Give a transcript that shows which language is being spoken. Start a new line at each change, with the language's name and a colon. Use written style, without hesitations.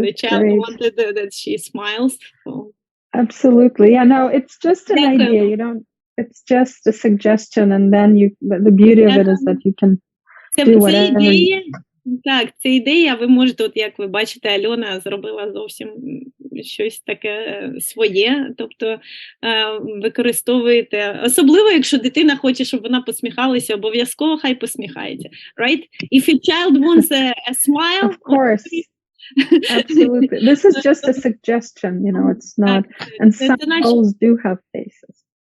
English: The child wanted that she smiles. Absolutely. Yeah, no, it's just an idea. It's just a suggestion, and then the beauty of it is that you can do whatever.
Ukrainian: Так, це ідея, ви можете, от як ви бачите, Альона зробила зовсім щось таке своє, тобто використовуєте, особливо, якщо дитина хоче, щоб вона посміхалася, обов'язково хай посміхається,
English: right? If a child wants a smile... Of course. Absolutely. This is just a suggestion, it's not, and some dolls do have faces.